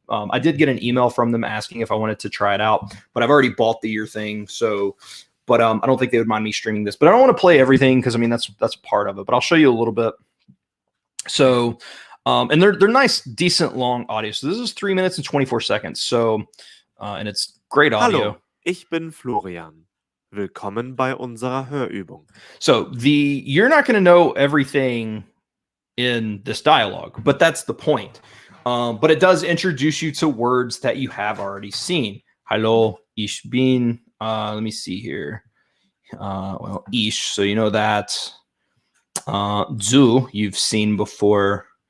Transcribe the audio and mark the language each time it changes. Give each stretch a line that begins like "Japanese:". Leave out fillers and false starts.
English: I did get an email from them asking if I wanted to try it out, but I've already bought the year thing. So, but I don't think they would mind me streaming this. But I don't want to play everything because, I mean, that's part of it. But I'll show you a little bit. So, and they're nice, decent, long audio. So this is 3 minutes and 24 seconds. So, and it's great audio.
German: Hallo, ich bin Florian. Willkommen bei unserer Hörübung.
English: So you're not going to know everything in this dialogue, but that's the point. But it does introduce you to words that you have already seen.
German: Hallo, ich bin,
English: let me see here. Well, ich, so you know that.
German: Du,
English: you've seen before.